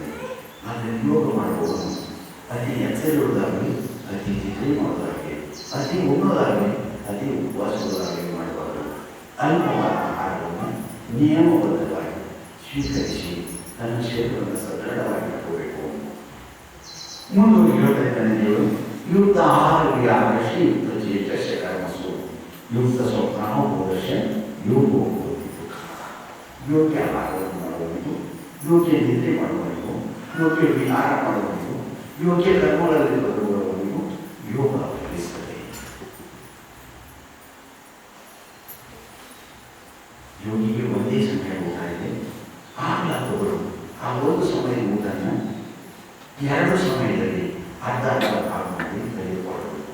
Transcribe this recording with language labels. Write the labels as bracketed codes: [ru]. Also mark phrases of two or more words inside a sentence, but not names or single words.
[kn] ಆದ್ದರಿಂದ ಯೋಗ ಮಾಡುವವನು ಅತಿ ಎಚ್ಚರಿರುವುದಾಗಲಿ, ಅತಿ ನಿದ್ರೆ ಮಾಡೋದಾಗಲಿ, ಅತಿ ಉಣ್ಣೋದಾಗಲಿ, ಅತಿ ಉಪವಾಸದಾಗಲಿ ಮಾಡಬಾರದು. ಅಲ್ಪವಾದ ಆಹಾರವನ್ನು ನಿಯಮಬದ್ಧವಾಗಿ ಸ್ವೀಕರಿಸಿ ತನ್ನ ಶರೀರವನ್ನು ಸದೃಢವಾಗಿ ಇಟ್ಕೋಬೇಕು. ಮುಂದೆ ಹೇಳ್ತಾ ಇದ್ದಾನೆ ದೇವರು, [sa] ಯುಕ್ತ ಆಹಾರ ವಿಹಾರಶಿ ಯುಕ್ತ ಚೇತಸ್ಯ ಕರ್ಮಸು ಯುಕ್ತ ಸ್ವಪ್ನ ಬೋಧಶ ಯೋಗೋ [kn] ಯೋಗ್ಯ ಆಹಾರವನ್ನು ಮಾಡುವವನಿಗೂ, ಯೋಗ್ಯ ನಿದ್ರೆ ಮಾಡುವವನಿಗೂ, ಯೋಗ್ಯ ವಿಹಾರ ಮಾಡುವವನಿಗೂ, ಯೋಗ್ಯ ಕರ್ಮಗಳಲ್ಲಿ ಬರುವವನಿಗೂ ಯೋಗ ಫಲಿಸುತ್ತದೆ. ಯೋಗಿಗೆ ಒಂದೇ ಸಮಯ ಊಟ ಇದೆ, ಆಗಲಾದವರು ಆ ಒಂದು ಸಮಯದ ಊಟನ 2 ಸಮಯದಲ್ಲಿ ಅರ್ಧ ಭಾಗ ಮಾಡಿ ತೆಗೆದುಕೊಳ್ಳಬೇಕು.